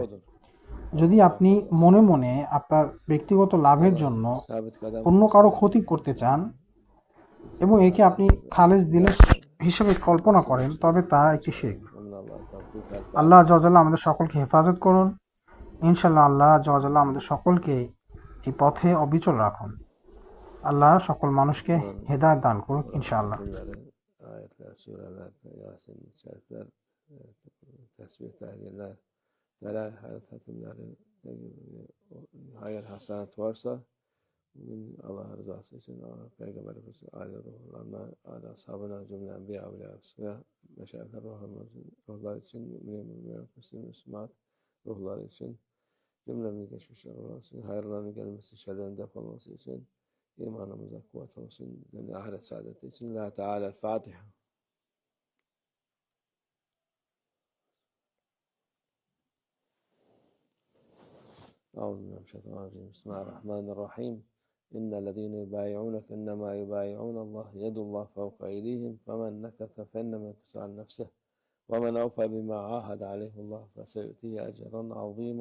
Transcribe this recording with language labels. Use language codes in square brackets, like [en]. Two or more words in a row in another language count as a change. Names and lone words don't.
[bn] যদি আপনি মনে মনে আপনার ব্যক্তিগত লাভের জন্য অন্য কারো ক্ষতি করতে চান এবং একে আপনি খালেস দিনের হিসেবে কল্পনা করেন, তবে তা একটি শিরক। [ar] الله عز وجل [bn] আমাদের সকলকে হেফাজত করুন। [ar] إن شاء الله الله عز وجل [bn] আমাদের সকলকে এই পথে অবিচল রাখুন। আল্লাহ সকল মানুষকে হেদায়েত দান করুন ইনশাআল্লাহ। [tr] hayır hasenat varsa [ar] Allah rızası [tr] için Peygamberimiz aile ruhlarına, aile ashabına, cümle enbiya, evliya, sıra, meşayihler ruhlar için, Müslüman ruhlar için, cümlemiz geçmişler olsun, hayırların gelmesi, şerlerin defolması için, imanımıza kuvvet olsun, yani ahiret saadeti için. [ar] لا تعالى الفاتحة. أعوذ بالله من الشيطان الرجيم. بسم الله الرحمن الرحيم. إن الذين يبايعونك إنما يبايعون الله يد الله فوق أيديهم فمن نكث فإنما ينكث عن نفسه ومن أوفى بما عاهد عليه الله فسيؤتيه أجرا عظيما.